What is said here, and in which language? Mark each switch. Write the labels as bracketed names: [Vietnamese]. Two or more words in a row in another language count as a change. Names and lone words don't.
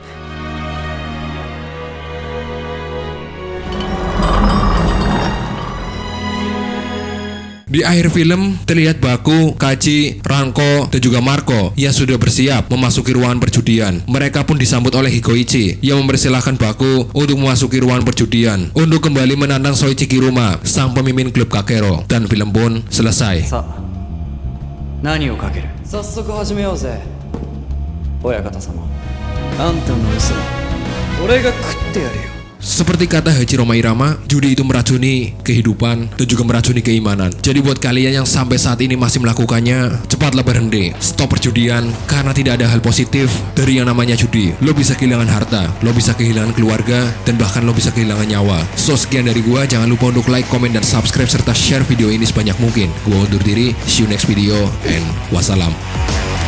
[Indonesian] Di akhir film, terlihat Baku, Kaji, Ranko, dan juga Marco yang sudah bersiap memasuki ruangan perjudian. Mereka pun disambut oleh Hikoichi yang mempersilahkan Baku untuk memasuki ruangan perjudian untuk kembali menantang Soichi Kiruma, sang pemimpin klub Kakero. Dan film pun selesai. [Japanese] さあ何をかける。早速始めようぜ親方様。あんたの嘘俺が食ってやるよ。 [Indonesian] Seperti kata Haji Roma Irama, judi itu meracuni kehidupan dan juga meracuni keimanan. Jadi buat kalian yang sampai saat ini masih melakukannya, cepatlah berhenti. Stop perjudian, karena tidak ada hal positif dari yang namanya judi. Lo bisa kehilangan harta, lo bisa kehilangan keluarga, dan bahkan lo bisa kehilangan nyawa. So, sekian dari gua. Jangan lupa untuk like, komen, dan subscribe serta share video ini sebanyak mungkin. Gua undur diri, [English] see you next video, and wassalam.